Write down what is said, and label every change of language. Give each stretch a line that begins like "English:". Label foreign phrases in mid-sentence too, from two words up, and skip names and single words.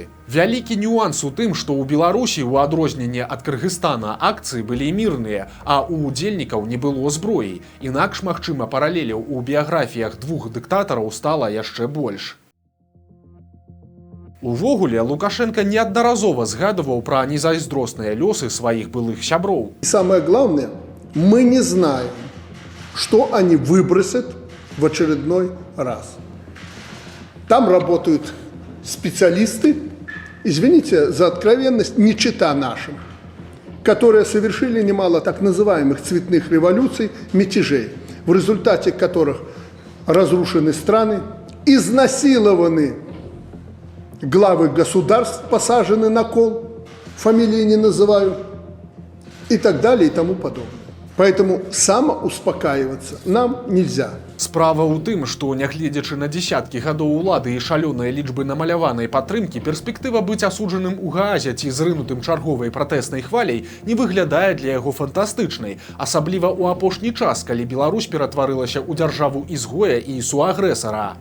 Belarusian: Вялікі нюанс у тым, што ў Беларусі, у адрозненне ад Кыргызстана, акцыі былі мірныя, а у удзельнікаў не было зброі. Інакш, магчыма, паралеляў у біяграфіях двух дыктатараў стала яшчэ больш. Увогуле, Лукашенко неаднаразова згадываў пра незайздросныя лёсы сваіх былых сяброў.
Russian: И самое главное, мы не знаем, что они выбросят в очередной раз. Там работают специалисты, извините за откровенность, не чита нашим, которые совершили немало так называемых цветных революций, мятежей, в результате которых разрушены страны, изнасилованы главы государств, посажены на кол, фамилии не называю, и так далее и тому подобное. Поэтому самоуспокаиваться нам нельзя.
Belarusian: Справа ў тым, што, нягледзячы на дзесяткі гадоў улады і шалёныя лічбы намаляванай падтрымкі, перспектыва быць асуджаным у Гаазе ці зрынутым чарговай пратэснай хваляй не выглядае для яго фантастычнай, асабліва ў апошні час, калі Беларусь ператварылася ў дзяржаву ізгоя і суагрэсара.